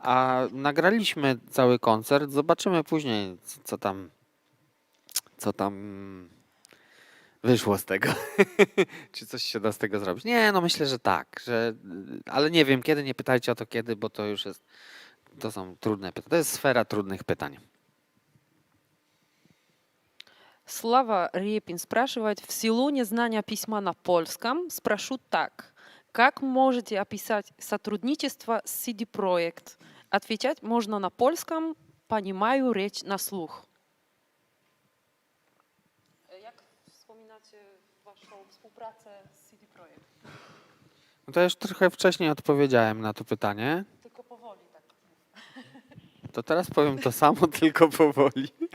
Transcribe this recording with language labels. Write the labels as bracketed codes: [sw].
[pl] A nagraliśmy cały koncert, zobaczymy później, co tam wyszło z tego. Czy coś się da z tego zrobić? Nie, no myślę, że tak, ale nie wiem kiedy, nie pytajcie o to kiedy, bo to już jest, to są trudne pytania. To jest sfera trudnych pytań. [ru] Слава Репин спрашивает, в силу незнания письма на польском спрошу так. Как можете описать сотрудничество с CD Projekt? Отвечать можно на польском, понимаю речь на слух. [pl] Jak wspominacie waszą współpracę z CD Projekt? No to już trochę wcześniej odpowiedziałem na to pytanie. Tylko powoli tak. To teraz powiem to samo, tylko powoli.